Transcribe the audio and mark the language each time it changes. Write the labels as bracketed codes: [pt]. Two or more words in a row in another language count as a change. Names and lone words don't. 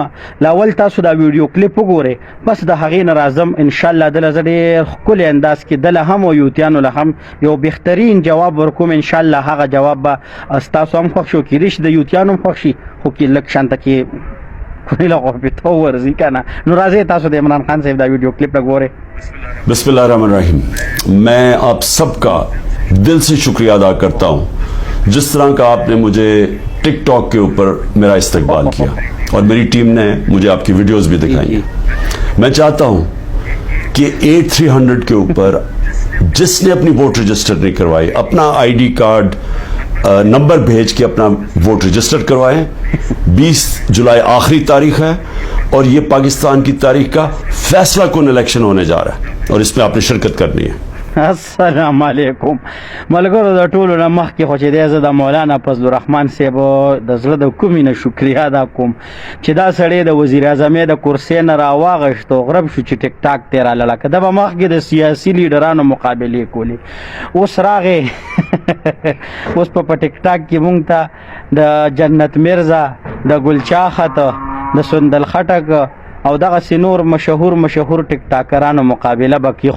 [ps] لاول تاسو دا ویډیو کلیپ وګورئ، بس د هغې نه راځم [ar] ان شاء الله [ps] دله زه ډېر ښکلي انداز کې دله هم او یوتیانو له هم یو بهترین جواب ورکوم. [ar] ان شاء الله [ps] هغه جواب به ستاسو هم خوښ شي، کېدای شي د یوتیانو هم خوښ شي، خو کې لږ شانته کې کونی له غربتو ورځي که نه. نو راځئ تاسو د عمران خان صاحب دا ویډیو کلیپ وګورئ. [ar] بسم الله رحمان رحيم. [ur] میں آپ سب کا دل سے شکریہ ادا کرتا ہوں جس طرح کا آپ نے مجھے ٹک ٹاک کے اوپر میرا استقبال کیا اور میری ٹیم نے مجھے آپ کی ویڈیوز بھی دکھائی ہیں. میں چاہتا ہوں کہ 8300 کے اوپر جس نے اپنی ووٹ رجسٹر نہیں کروائی اپنا آئی ڈی کارڈ نمبر بھیج کے اپنا ووٹ رجسٹر کروائیں. 20 جولائی آخری تاریخ ہے اور یہ پاکستان کی تاریخ کا فیصلہ کون الیکشن ہونے جا رہا ہے اور اس میں آپ نے شرکت کرنی ہے. [ps] السلام علیکم ملګرو. د ټولو نه مخکې خو چې دی زه د مولانا فضل الرحمن صاحب د زړه د کومې نه شکریا ادا کوم چې دا سړی د وزیر اعظم د کرسۍ نه راواغېست او غرب شو چې ټیک ټاک ته رالاله. که ده به مخکې د سیاسي لیډرانو مقابلې کولې، اوس راغې اوس په ټیک ټاک کې مونږ ته د جنت مرزا، د ګلچاخت، د سندل خټک او دغسې نور مشهور ټیک ټاکرانو مقابله به کوي.